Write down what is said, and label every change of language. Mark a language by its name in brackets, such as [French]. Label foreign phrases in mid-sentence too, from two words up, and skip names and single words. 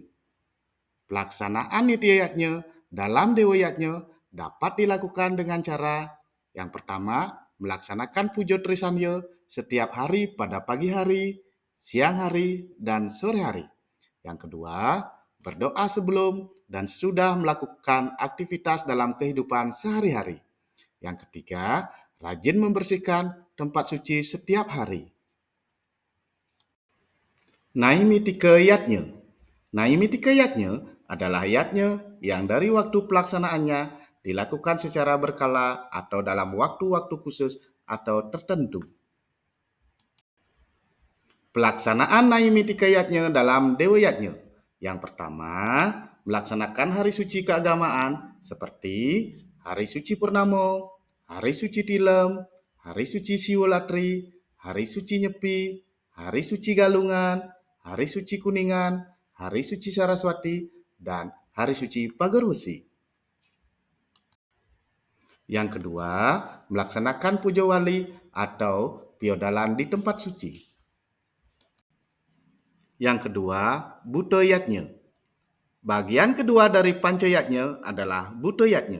[Indonesian] Pelaksanaan nityayatnya dalam dewayatnya dapat dilakukan dengan cara yang pertama, melaksanakan puja trisanya setiap hari pada pagi hari, siang hari, dan sore hari. Yang kedua, berdoa sebelum dan sudah melakukan aktivitas dalam kehidupan sehari-hari. Yang ketiga, rajin membersihkan tempat suci setiap hari. Naimitike yatnya. Naimitike yatnya adalah yatnya yang dari waktu pelaksanaannya dilakukan secara berkala atau dalam waktu-waktu khusus atau tertentu. Pelaksanaan Naimitike yatnya dalam Dewa Yatnya. Yang pertama, melaksanakan hari suci keagamaan seperti hari suci Purnamo, hari suci Tilem, hari suci Siwolatri, hari suci Nyepi, hari suci Galungan, hari suci Kuningan, hari suci Saraswati, dan hari suci Pagerwesi. Yang kedua, melaksanakan puja wali atau piodalan di tempat suci. Yang kedua, Buto Yatnya. Bagian kedua dari Pancayatnya adalah Buto Yatnya.